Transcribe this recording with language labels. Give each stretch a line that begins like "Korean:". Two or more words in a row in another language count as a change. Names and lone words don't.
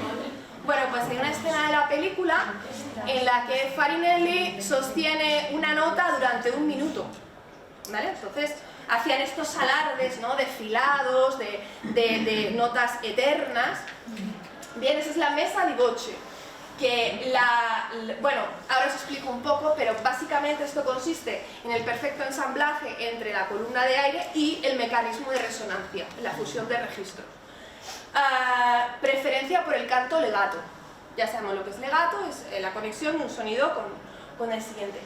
Spanish: Bueno, pues hay una escena de la película en la que Farinelli sostiene una nota durante 1 minuto, ¿vale? Entonces hacían estos alardes, ¿no?, de filados, de notas eternas. Bien, esa es la
Italian: messa di voce,
Spanish: que bueno, ahora os explico un poco, pero básicamente esto consiste en el perfecto ensamblaje entre la columna de aire y el mecanismo de resonancia, la fusión de registros. Preferencia por el canto legato. Ya sabemos lo que es legato, es la conexión de un sonido con el siguiente.